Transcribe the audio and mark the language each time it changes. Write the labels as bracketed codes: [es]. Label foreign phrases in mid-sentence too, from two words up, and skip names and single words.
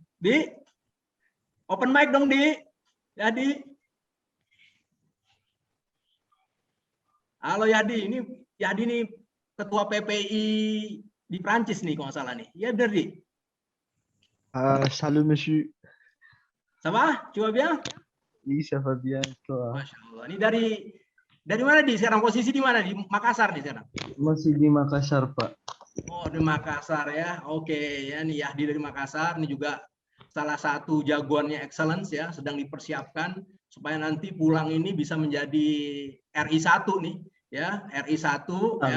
[id] Di [en] open mic [id] dong Di. Yahdi. Halo Yahdi, ini Yahdi nih ketua PPI di Prancis nih kalau nggak salah nih. Ya benar Di. [fr] Salut monsieur. [id] Sama? Coba bilang. [fr] Oui, ça va bien. Toi? [ar] ما شاء الله. [id] Ini dari mana Di? Sekarang posisi di mana? Di Makassar nih sekarang. Masih di Makassar, Pak. Oh, di Makassar ya. Oke, ya nih Yahdi dari Makassar. Ini juga salah satu jagoannya excellence ya, sedang dipersiapkan supaya nanti pulang ini bisa menjadi RI1 nih ya, RI1 ya.